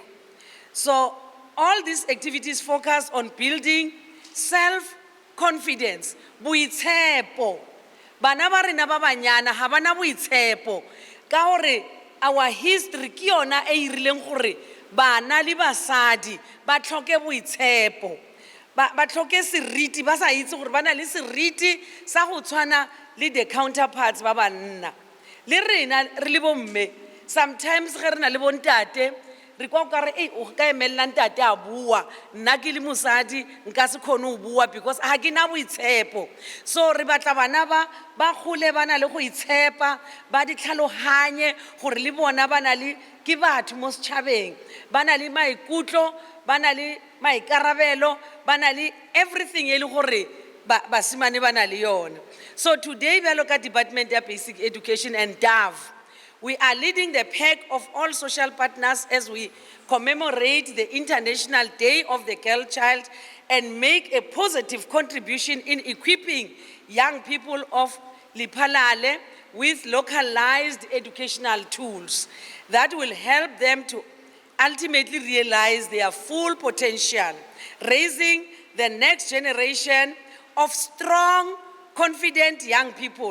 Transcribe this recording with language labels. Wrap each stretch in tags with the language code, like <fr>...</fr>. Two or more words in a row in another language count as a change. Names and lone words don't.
<en>So all these activities focus on building self-confidence,</en> <tn>boitshepo. Bana ba rena ba banyana ha bana boitshepo ka gore</tn> <en>our history</en> <tn>ke yona e irileng gore bana le basadi ba tlhoke boitshepo, ba tlhoke seriti, ba sa itse gore bana le seriti sa go tshwana le</tn> <en>the counterparts</en> <tn>ba banna. Le rena re le bomme sometimes ge re na le bontate re kwa o ka re o ka emella ntate a bua, nna ke le mosadi nka se khone o bua because ha ke na boitshepo. So re batla bana ba gole bana le go itshepa, ba di tlhalohanye gore le bona bana le ke batho mo setšhabeng, bana le maikutlo, bana le maikarabelo, bana le everything e le gore basimane bana le yona.</tn> <en>So today we look at Department of Basic Education and DAV, We are leading the pack of all social partners as we commemorate the International Day of the Girl Child and make a positive contribution in equipping young people of Lipalale with localized educational tools that will help them to ultimately realize their full potential, raising the next generation of strong, confident young people.</en>